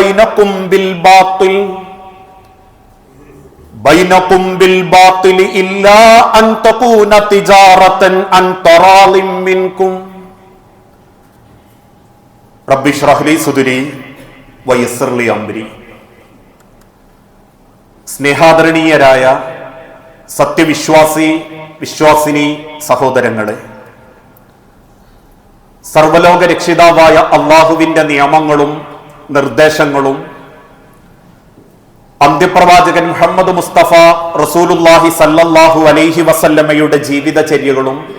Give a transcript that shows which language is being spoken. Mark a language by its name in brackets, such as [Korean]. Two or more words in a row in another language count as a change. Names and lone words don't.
[Arabic] بينكم بالباطل إلا أن تكون تجارة عن تراض منكم رب اشرح لي صدري ويسر لي أمري [Malayalam] സ്നേഹാദരണീയരായ സത്യവിശ്വാസിനി സഹോദരങ്ങളെ, സർവലോക രക്ഷിതാവായ അള്ളാഹുവിന്റെ നിയമങ്ങളും നിർദ്ദേശങ്ങളും അന്ത്യപ്രവാചകൻ മുഹമ്മദ് മുസ്തഫ റസൂലുള്ളാഹി [Arabic] صلى الله عليه وسلم [Malayalam] ജീവിതചര്യകളും